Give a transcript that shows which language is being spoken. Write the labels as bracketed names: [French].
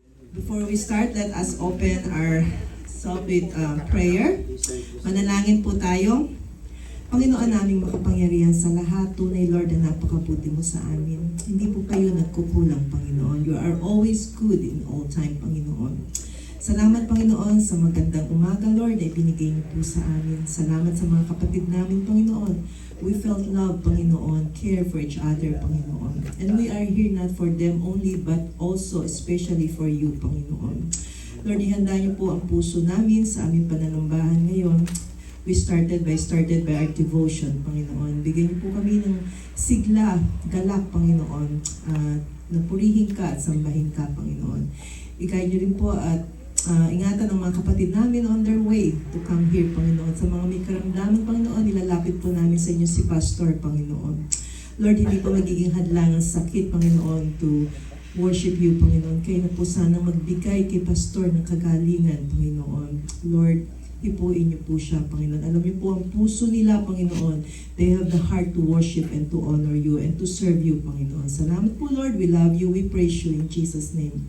[English] Before we start, let us open our self with prayer. [Filipino] Manalangin po tayo. Panginoon naming makapangyarihan sa lahat, tunay Lord na napakabuti mo sa amin. Hindi po kayo nagkukulang, [English] Panginoon. You are always good in all time, Panginoon. [Filipino] Salamat, Panginoon, sa magandang umaga, Lord, na ibinigay niyo po sa amin. Salamat sa mga kapatid namin, Panginoon. [English] We felt love, Panginoon, care for each other, Panginoon. And we are here not for them only, but also especially for you, Panginoon. [Filipino] Lord, ihanda niyo po ang puso namin sa aming pananambahan ngayon. [English] We started by our devotion, Panginoon. [Filipino] Bigyan niyo po kami ng sigla, galak, Panginoon. Napurihin ka at sambahin ka, Panginoon. I-guide niyo rin po at ingatan ng mga kapatid namin [English] on their way to come here, [Filipino] Panginoon. Sa mga may karamdaman, Panginoon, nilalapit po namin sa inyo si Pastor, Panginoon. Lord, hindi po magiging hadlang ang sakit, Panginoon, [English] to worship you, [Filipino] Panginoon. Kayo na po sana magbigay kay Pastor ng kagalingan, Panginoon. Lord, ipuin niyo po siya, Panginoon. Alam niyo po ang puso nila, Panginoon. [English] They have the heart to worship and to honor you and to serve you, Panginoon. [Filipino] Salamat po, [English] Lord. We love you. We praise you in Jesus' name.